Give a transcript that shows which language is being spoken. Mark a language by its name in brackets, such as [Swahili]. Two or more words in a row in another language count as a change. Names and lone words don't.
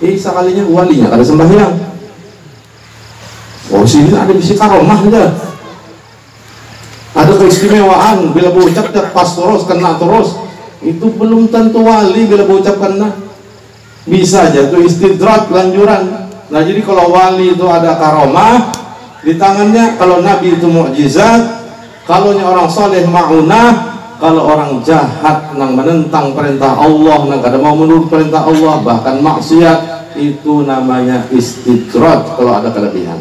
[Indonesian] Sekalinya walinya ada sembahyang. Oh, sini ada bisi karomah aja. Ada keistimewaan bila berucap pas terus, kena terus. Itu belum tentu wali bila berucap kena. Bisa aja itu istidrak lanjuran. Nah, jadi kalau wali itu ada karomah di tangannya, kalau nabi itu mukjizat, kalau orang soleh ma'unah, kalau orang jahat nang menentang perintah Allah, [Banjar] nang kada mau [Indonesian] menurut perintah Allah, bahkan maksiat, itu namanya istidrak kalau ada kelebihan.